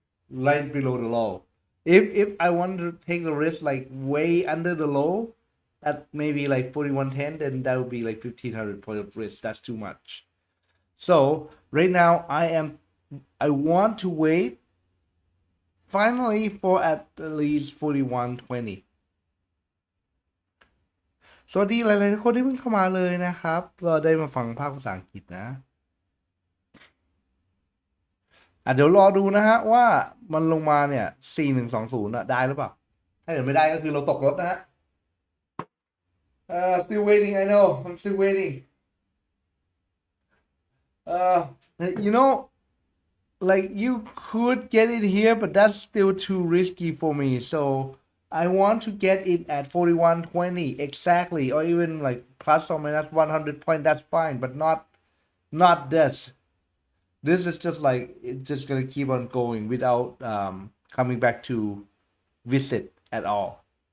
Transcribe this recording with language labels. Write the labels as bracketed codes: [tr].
[en] Right below the low. If I want to take the risk like way under the low, at maybe like 4110, then that would be like 1500 point of risk. That's too much. So right now I want to wait finally for at least 4120. [th] สวัสดีหลายๆคนที่เพิ่งเข้ามาเลยนะครับก็ได้มาฟังภาคภาษาอังกฤษนะเดี๋ยวรอดูนะฮะว่ามันลงมาเนี่ย4120อ่ะได้หรือเปล่าถ้าเกิดไม่ได้ก็คือเราตกรถนะฮะ [en] still waiting I know I'm still waiting You know, like you could get it here, but that's still too risky for me. So I want to get it at 41.20 exactly, or even like plus or minus 100 point. That's fine, but not this. This is just like it's just gonna keep on going without coming back to visit at all.